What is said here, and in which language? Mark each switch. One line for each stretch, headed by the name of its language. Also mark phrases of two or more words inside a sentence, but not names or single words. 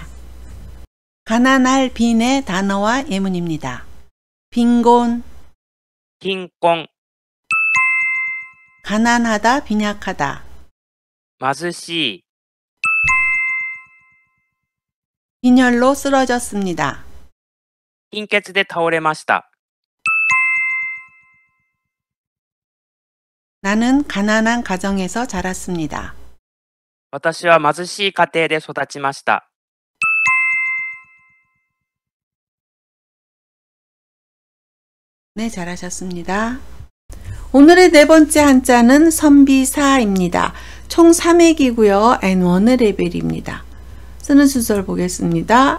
Korean: 가난할 빈의 단어와 예문입니다. 빈곤,
Japanese: 貧困、
Korean: 가난하다, 빈약하다.
Japanese: 貧しい、
Korean: 빈혈로 쓰러졌습니다.
Japanese: 貧血で倒れました。
Korean: 나는 가난한 가정에서 자랐습니다.
Japanese: 私は貧しい家庭で育ちました。
Korean: 네, 잘하셨습니다. 오늘의 네 번째 한자는 선비사입니다. 총 3액이고요. N1의 레벨입니다. 쓰는 순서를 보겠습니다.